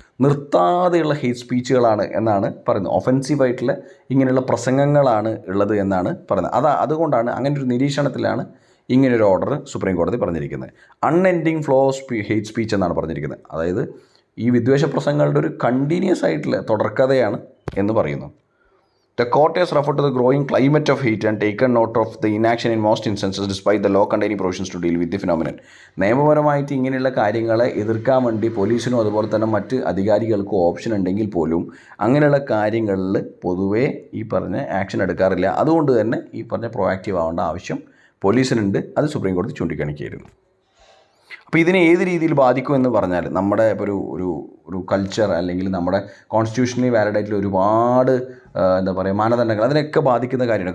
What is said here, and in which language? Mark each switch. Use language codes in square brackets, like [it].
[ml] നിർത്താതെയുള്ള hate സ്പീച്ചുകളാണ് എന്നാണ് പറയുന്നത്. ഒഫൻസീവായിട്ടുള്ള ഇങ്ങനെയുള്ള പ്രസംഗങ്ങളാണ് ഉള്ളത് എന്നാണ് പറയുന്നത്. അതുകൊണ്ടാണ് അങ്ങനെ ഒരു നിരീക്ഷണത്തിലാണ് ഇങ്ങനൊരു ഓർഡർ സുപ്രീം കോടതി പറഞ്ഞിരിക്കുന്നത്. [en] unending flow of hate speech [ml] എന്നാണ് പറഞ്ഞിരിക്കുന്നത്. അതായത് ഈ വിദ്വേഷ പ്രസംഗങ്ങളുടെ ഒരു കണ്ടിന്യൂസ് ആയിട്ടുള്ള തുടർക്കഥയാണ് എന്ന് പറയുന്നു. [en] The court has referred to the growing climate of hate and taken note of the inaction in most instances despite the law containing provisions to deal with the phenomenon. [ml] നിയമപരമായിട്ട് ഇങ്ങനെയുള്ള കാര്യങ്ങളെ എതിർക്കാൻ വേണ്ടി പോലീസിനും അതുപോലെ തന്നെ മറ്റ് അധികാരികൾക്കും ഓപ്ഷൻ ഉണ്ടെങ്കിൽ പോലും അങ്ങനെയുള്ള കാര്യങ്ങളിൽ പൊതുവേ ഈ പറഞ്ഞ ആക്ഷൻ എടുക്കാറില്ല. അതുകൊണ്ട് തന്നെ ഈ പറഞ്ഞ പ്രൊആക്റ്റീവ് ആവേണ്ട ആവശ്യം പോലീസിനുണ്ട്. അത് സുപ്രീം കോടതി ചൂണ്ടിക്കാണിക്കുകയായിരുന്നു. അപ്പോൾ ഇതിനെ ഏത് രീതിയിൽ ബാധിക്കുമെന്ന് പറഞ്ഞാൽ നമ്മുടെ ഇപ്പോൾ ഒരു കൾച്ചർ അല്ലെങ്കിൽ നമ്മുടെ കോൺസ്റ്റിറ്റ്യൂഷണലി വാലിഡ് ആയിട്ടുള്ള ഒരുപാട് മാനദണ്ഡങ്ങൾ അതിനൊക്കെ ബാധിക്കുന്ന കാര്യമാണ്.